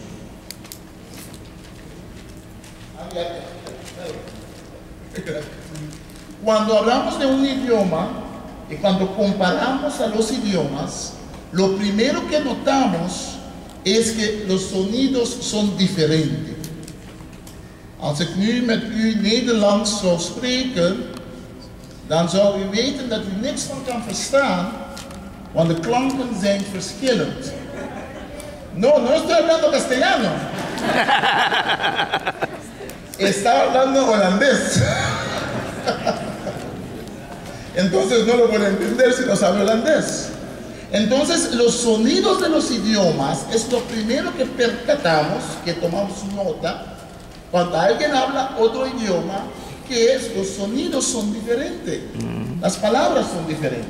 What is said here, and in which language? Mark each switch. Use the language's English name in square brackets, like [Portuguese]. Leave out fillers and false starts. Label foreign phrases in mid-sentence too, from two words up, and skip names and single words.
[Spanish] Cuando hablamos de un idioma y cuando comparamos a los idiomas, lo primero que notamos es que los sonidos son diferentes. [Dutch] Als ik nu met u Nederlands zou spreken, dan zou u weten dat u niks van kan verstaan, want de klanken zijn verschillend. [Spanish] No, no estoy hablando castellano. Está hablando holandés. Entonces no lo puede entender si no sabe holandés. Entonces los sonidos de los idiomas es lo primero que percatamos, que tomamos nota, cuando alguien habla otro idioma, que los sonidos son diferentes, las palabras son diferentes.